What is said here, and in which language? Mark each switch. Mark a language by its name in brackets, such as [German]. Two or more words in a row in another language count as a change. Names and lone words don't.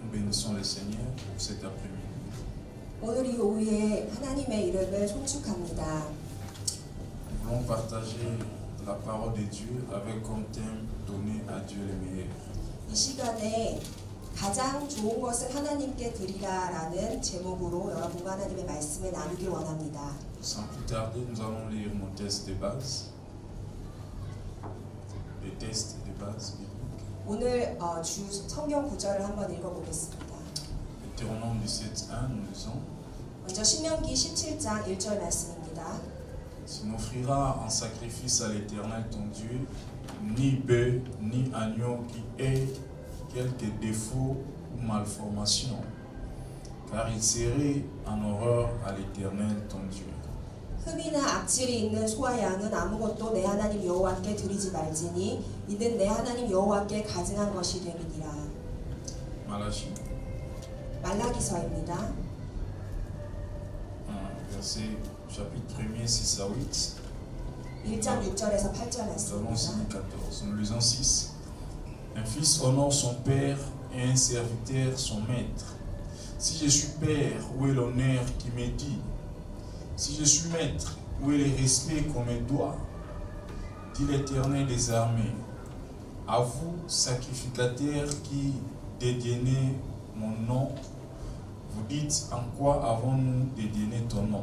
[French] bénissons le Seigneur pour cet après-midi. [Korean] 오늘 이 오후에 하나님의 이름을 송축합니다. [French] Nous voulons partager la parole de Dieu avec comme thème donner à Dieu le meilleur. [Korean] 이 시간에 가장 좋은 것을 하나님께 드리라라는 제목으로 여러분과 하나님의 말씀을 나누길 원합니다. [French] Sans plus tarder, nous allons lire nos tests de base. Les tests de base bibliques. [Korean] 오늘 주 성경 구절을 한번 읽어보겠습니다. [French] Deutéronome 17:1, nous lisons. [Korean] 먼저 신명기 17장 1절 말씀입니다. [French] Tu n'offriras en sacrifice à l'Éternel ton Dieu ni bœuf ni agneau qui ait quelque défaut ou malformation, car il serait en horreur à l'Éternel ton Dieu. [Korean] 흠이나 악질이 있는 소와 양은 아무것도 내 하나님 여호와께 드리지 말지니 이는 내 하나님 여호와께 가증한 것이 됨이니라. [French] Malachie, [Korean] 말라기서입니다. [French] verset chapitre 1er, 6 à 8. [Korean] 1장 6절에서 8절 [French] Nous allons aussi [Korean] 말씀입니다. [French] 14. Nous lisons 6. Un fils honore son père et un serviteur son maître. Si je suis père, où est l'honneur qui m'est dit? Si je suis maître, où est le respect qu'on me doit? Dit l'Éternel des armées. À vous, sacrificateurs qui dédaignez mon nom, vous dites, en quoi avons-nous dédaigné ton nom?